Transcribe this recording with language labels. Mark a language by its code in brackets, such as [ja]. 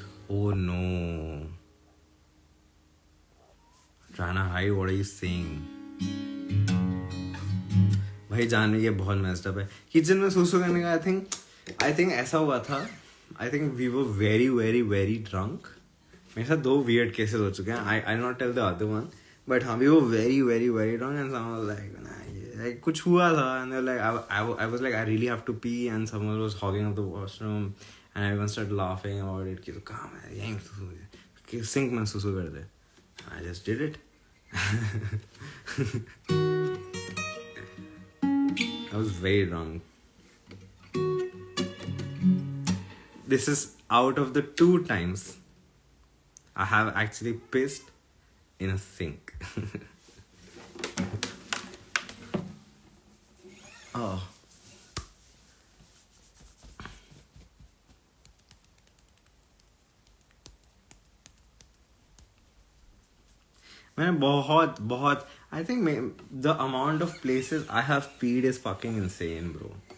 [en] Oh no, Rana, hi, what are you saying? [hi] भाई जानवी ये बहुत [en] messed up [hi] है। किचन में सुसु करने का [en] I think ऐसा हुआ था, I think we were very very very drunk. मेरे साथ 2 वियर्ड केसेस हो चुके हैं, I not tell the other one, but हाँ we were very very very drunk and someone like [hi] कुछ हुआ था, [en] and like I was like I really have to pee, and someone was hogging up the washroom, and everyone started laughing about it [hi] कि तो काम है यहीं सुसु sink में सुसु कर दे। [en] I just did it। I was very drunk। This is out of the 2 times I have actually pissed in a sink। oh [hi] मैंने बहुत [en] I think the amount of places I have peed is fucking insane bro.